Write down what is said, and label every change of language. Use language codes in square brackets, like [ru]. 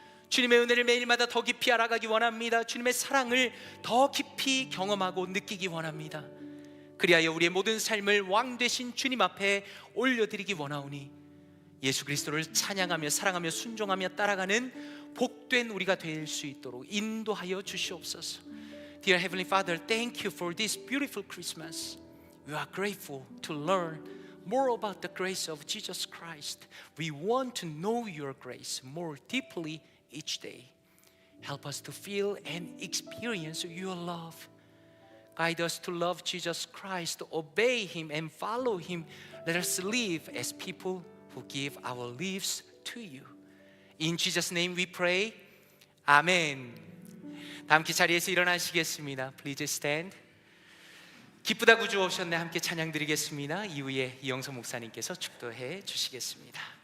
[ko] 주님의 은혜를 매일마다 더 깊이 알아가기 원합니다. 주님의 사랑을 더 깊이 경험하고 느끼기 원합니다. 그리하여 우리의 모든 삶을 왕 되신 주님 앞에 올려드리기 원하오니 예수 그리스도를 찬양하며 사랑하며 순종하며 따라가는 복된 우리가 될 수 있도록 인도하여 주시옵소서. [en] Dear Heavenly Father, thank you for this beautiful Christmas. We are grateful to learn more about the grace of Jesus Christ. We want to know your grace more deeply each day. Help us to feel and experience your love. Guide us to love Jesus Christ, obey Him and follow Him. Let us live as people who give our lives to you. In Jesus' name we pray. 아멘. [ko] 다 함께 자리에서 일어나시겠습니다. [en] Please stand. [ko] 기쁘다 구주 오셨네 함께 찬양 드리겠습니다. 이후에 이영서 목사님께서 축도해 주시겠습니다.